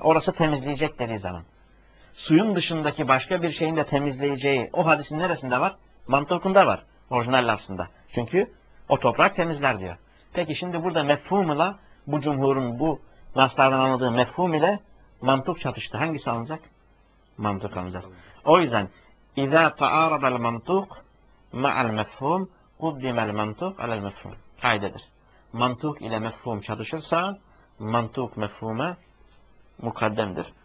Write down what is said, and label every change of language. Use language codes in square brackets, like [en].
[tr] Orası temizleyecek dediği zaman. Suyun dışındaki başka bir şeyin de temizleyeceği o hadisin neresinde var? Mantıkında var. Orijinal lafzında. Çünkü o toprak temizler diyor. Peki şimdi burada mefhum ile bu cumhurun bu laflardan anladığı mefhum ile mantık çatıştı. Hangisi alınacak? Mantık alınacak. O yüzden [ar] اِذَا تَعَارَضَ الْمَنْتُقُ مَعَ الْمَفْهُمْ قُدِّمَ الْمَنْتُقُ عَلَى الْمَفْهُمْ [tr] Kaydedir. Mantık ile mefhum çatışırsa mantık mefhume mukaddemdir.